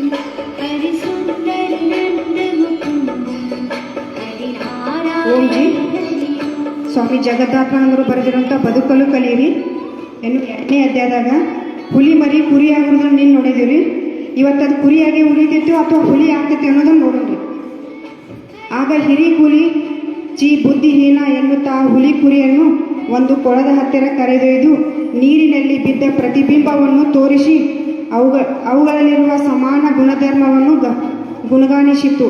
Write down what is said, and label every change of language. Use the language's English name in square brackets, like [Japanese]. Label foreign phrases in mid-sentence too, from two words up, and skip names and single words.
[Sanskrit] हरि सुंदर नंद मुकुंद हरि [Kannada] ಓಂ ಜಿ. [Sanskrit] नारायण हरि ओम. [Kannada] ಸ್ವಾಮಿ ಜಗದಾತ್ಮಾನಂದರು ಬರೆದಿರುವಂಥ ಬದುಕಲು ಕಲಿಯಿರಿ ಎನ್ನು 2ನೇ ಅಧ್ಯಾಯದಾಗ ಹುಲಿ ಮರಿ ಕುರಿ ಆಗೋದನ್ನ ನೀನು ನೋಡಿದೀವಿ. ಇವತ್ತು ಅದು ಕುರಿಯಾಗಿ ಉಳಿತೈತೋ ಅಥವಾ ಹುಲಿ ಆಗ್ತೈತೆ ಅನ್ನೋದನ್ನು ನೋಡೋಣ್ರಿ. ಆಗ ಹಿರಿ ಕೂಲಿ ಚಿ ಬುದ್ಧಿಹೀನ ಎನ್ನುತ್ತಾ ಹುಲಿ ಕುರಿಯನ್ನು ಒಂದು ಕೊಳದ ಹತ್ತಿರ ಕರೆದೊಯ್ದು ನೀರಿನಲ್ಲಿ ಬಿದ್ದ ಪ್ರತಿಬಿಂಬವನ್ನು ತೋರಿಸಿ ಅವುಗಳಲ್ಲಿರುವ ಸಮಾನ ಗುಣಧರ್ಮವನ್ನು ಗುಣಗಾನಿಸಿತು.